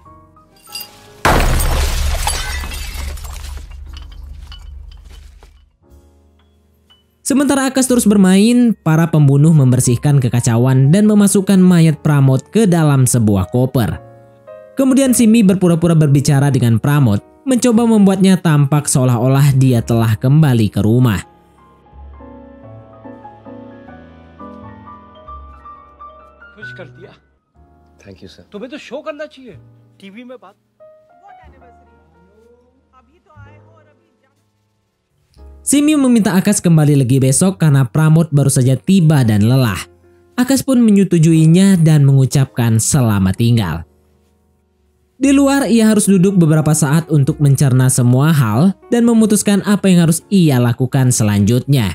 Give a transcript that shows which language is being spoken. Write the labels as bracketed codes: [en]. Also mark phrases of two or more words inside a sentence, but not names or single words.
[id] Sementara Akas terus bermain, para pembunuh membersihkan kekacauan dan memasukkan mayat Pramod ke dalam sebuah koper. Kemudian Simi berpura-pura berbicara dengan Pramod, mencoba membuatnya tampak seolah-olah dia telah kembali ke rumah. [hi] खुश कर दिया। [en] thank you sir. [hi] तुम्हें तो शो करना चाहिए टीवी में बात। [id] Simi meminta Akas kembali lagi besok karena Pramod baru saja tiba dan lelah. Akas pun menyetujuinya dan mengucapkan selamat tinggal. Di luar, ia harus duduk beberapa saat untuk mencerna semua hal dan memutuskan apa yang harus ia lakukan selanjutnya.